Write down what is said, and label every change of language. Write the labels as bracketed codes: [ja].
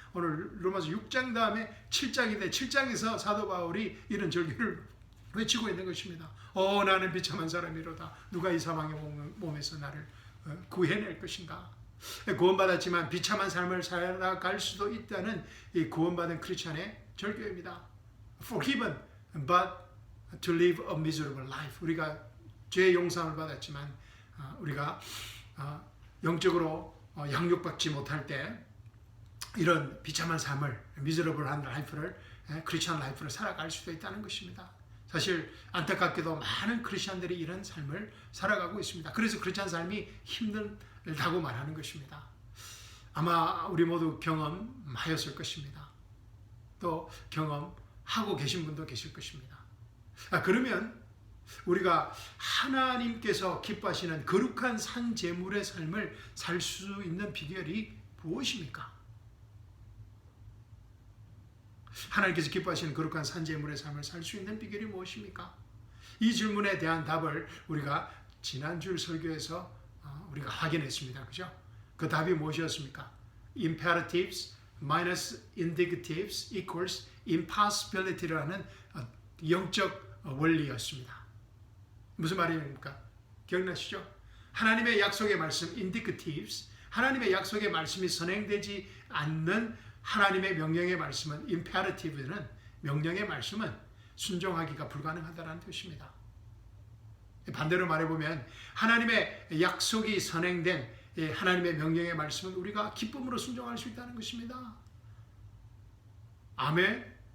[ko] 오늘 로마서 6장 다음에 7장인데 7장에서 사도 바울이 이런 절교를 외치고 있는 것입니다. 나는 비참한 사람이로다. 누가 이 사망의 몸에서 나를 구해낼 것인가? 구원받았지만 비참한 삶을 살아갈 수도 있다는 이 구원받은 크리스찬의 절교입니다. [en] Forgiven, but to live a miserable life. [ko] 우리가 죄의 용서를 받았지만 우리가 영적으로 양육받지 못할 때 이런 비참한 삶을, 미저러블한 라이프를, 크리스찬 라이프를 살아갈 수도 있다는 것입니다. 사실 안타깝게도 많은 크리스찬들이 이런 삶을 살아가고 있습니다. 그래서 크리스찬 삶이 힘들다고 말하는 것입니다. 아마 우리 모두 경험하였을 것입니다. 또 경험하고 계신 분도 계실 것입니다. 그러면 우리가 하나님께서 기뻐하시는 거룩한 산 제물의 삶을 살 수 있는 비결이 무엇입니까? 하나님께서 기뻐하시는 거룩한 산 제물의 삶을 살 수 있는 비결이 무엇입니까? 이 질문에 대한 답을 우리가 지난주 설교에서 우리가 확인했습니다. 그죠? 그 답이 무엇이었습니까? [en] Imperatives minus indicatives equals impossibility라는 영적 원리였습니다. [ko] 무슨 말입니까? 기억나시죠? 하나님의 약속의 말씀 indicatives, 하나님의 약속의 말씀이 선행되지 않는 하나님의 명령의 말씀은 imperative는 명령의 말씀은 순종하기가 불가능하다는 뜻입니다. 반대로 말해보면 하나님의 약속이 선행된 하나님의 명령의 말씀은 우리가 기쁨으로 순종할 수 있다는 것입니다. 아멘.